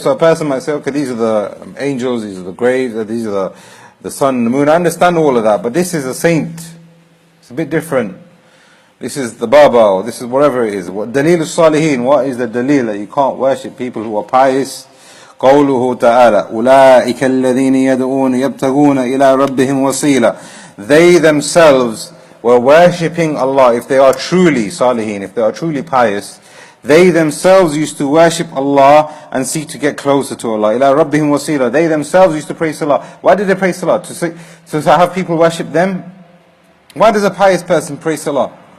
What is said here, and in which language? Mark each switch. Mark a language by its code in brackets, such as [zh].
[en] So a person might say, okay, these are the angels, these are the graves, these are the sun and the moon. I understand all of that, but this is a saint. It's a bit different. This is the Baba, or this is whatever it is. [ar] وَالدَّلِيلُ الصَّالِحِينَ, [en] what is the dalil that you can't worship people who are pious? [ar] قَوْلُهُ تَعَالَى أُولَٰئِكَ الَّذِينَ يَدْعُونَ يَبْتَغُونَ إِلَىٰ رَبِّهِمْ وَسِيلًا, [en] they themselves were worshipping Allah. If they are truly salihin, if they are truly pious, they themselves used to worship Allah and seek to get closer to Allah. [ar] إِلَىٰ رَبِّهِمْ وَسِيلًا, [en] they themselves used to pray salah. Why did they pray salah? To have people worship them? Why does a pious person pray salah?